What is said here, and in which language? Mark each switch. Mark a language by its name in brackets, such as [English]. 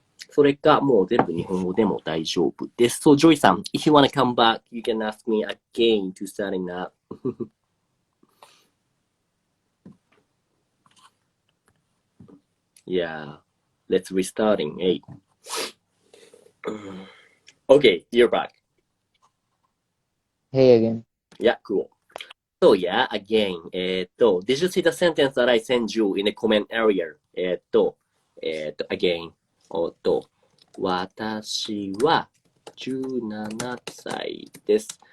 [Japanese] それか、もう全部日本語でも大丈夫です。 [English] So, Joy さん、if you want to come back, you can ask me again to starting up. Yeah, let's restarting. Hey. Okay, you're back. Hey again. Yeah, cool. So yeah, again, did you see the sentence that I sent you in the comment area? Again, [Japanese] 私は17歳です。